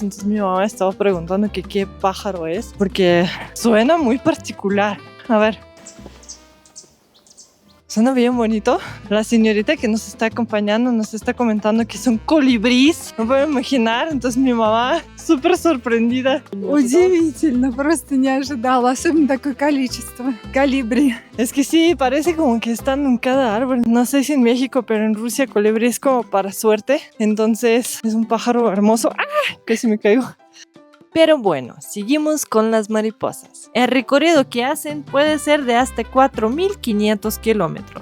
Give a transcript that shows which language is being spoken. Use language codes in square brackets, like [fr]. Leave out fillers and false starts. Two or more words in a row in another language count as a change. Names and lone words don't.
[es] Entonces mi mamá estaba preguntando que qué pájaro es, porque suena muy particular. A ver. Suena bien bonito. La señorita que nos está acompañando nos está comentando que son colibrís. No puedo imaginar. Entonces mi mamá súper sorprendida. [ru] Удивительно, просто не ожидала, особенно такое количество колибри. [es] Es que sí, parece como que están en cada árbol. No sé si en México, pero en Rusia colibrí es como para suerte. Entonces es un pájaro hermoso. ¡Ah! Que se me cayó. Pero bueno, seguimos con las mariposas. El recorrido que hacen puede ser de hasta 4.500 kilómetros.